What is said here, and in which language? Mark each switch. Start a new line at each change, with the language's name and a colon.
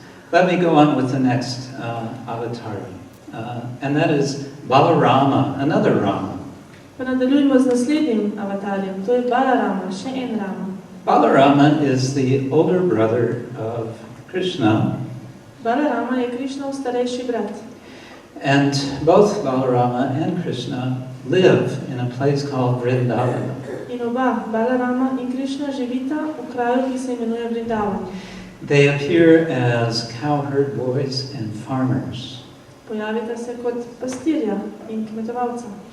English: Let me go on with the next avatar, and that is Balarama, another Rama.
Slovenian: Pa nadaljujemo z naslednjim avatarjem, to je Balarama, še en Rama.
English: Balarama is the older brother of Krishna.
Slovenian: Balarama je Krišnov starejši brat.
English: And both Balarama and Krishna live in a place called Vrindavan.
Slovenian: In oba, Balarama in Krišna, živita v kraju, ki se imenuje Vrindavan.
English: They appear as cowherd boys and farmers.
Slovenian: Pojavita se kot pastirja in kmetovalca.